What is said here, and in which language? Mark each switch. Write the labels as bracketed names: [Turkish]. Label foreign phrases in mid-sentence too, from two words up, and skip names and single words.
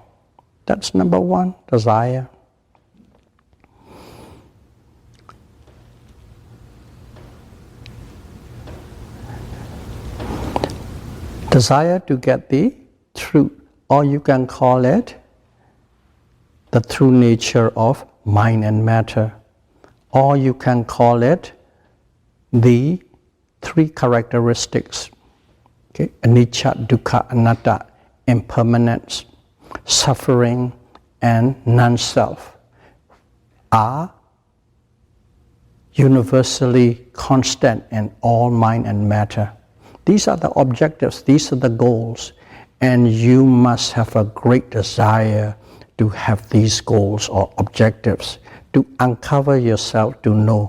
[English] That's number one, desire. Desire to get the truth, or you can call it the true nature of mind and matter, or you can call it the three characteristics, [Pali] anicca, dukkha, anatta, [English] impermanence, suffering, and non-self, are universally constant in all mind and matter. These are the objectives, these are the goals, and you must have a great desire to have these goals or objectives, to uncover yourself, to know.